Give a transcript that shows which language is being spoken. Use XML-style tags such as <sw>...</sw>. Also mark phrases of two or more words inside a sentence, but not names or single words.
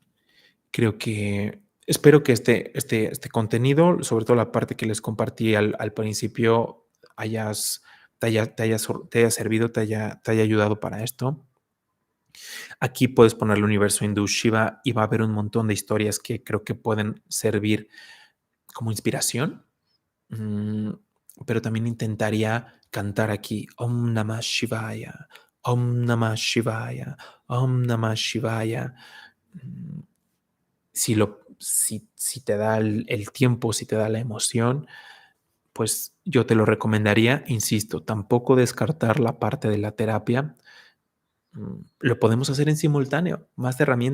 <es>Creo que espero que este contenido, sobre todo la parte que les compartí al principio, te haya servido, te haya ayudado para esto. Aquí puedes poner el universo hindú Shiva y va a haber un montón de historias que creo que pueden servir como inspiración. Mm, pero también intentaría cantar aquí</es> <sa>Om Namah Shivaya, Om Namah Shivaya, Om Namah Shivaya.</sa> <es>Mm, si te da el tiempo, si te da la emoción, pues yo te lo recomendaría. Insisto, tampoco descartar la parte de la terapia. Lo podemos hacer en simultáneo.</es>